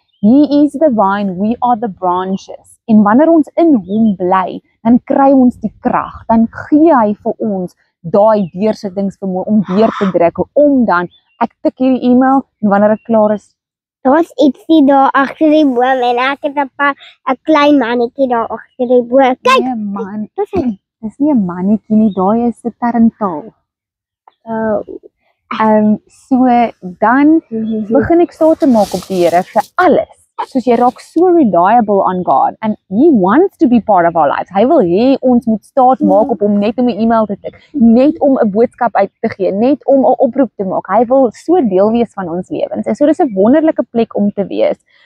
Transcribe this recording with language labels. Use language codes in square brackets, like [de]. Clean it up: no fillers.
[en] He is the vine, we are the branches. [af] En wanneer ons in hom bly, dan kry ons die krag. Dan gee hy vir ons daai deursittingsvermoë om deur te druk, om dan ek tik hierdie e-mail en wanneer ek klaar is, daar's ietsie daar agter die boom en ek het 'n klein mannetjie daar agter die boom. Kyk, nee man, dis nie 'n mannetjie nie, daai is 'n tarantaal. So dan begin ek staat te maak op die Here vir alles. Soos jy raak so [en] reliable on God and he wants to be part of our lives. [af] Hy wil hê ons moet staat maak op hom net om 'n e-mail te tik, net om 'n boodskap uit te gee, net om 'n oproep te maak. Hy wil so deel wees van ons lewens. En so dis 'n wonderlike plek om te wees.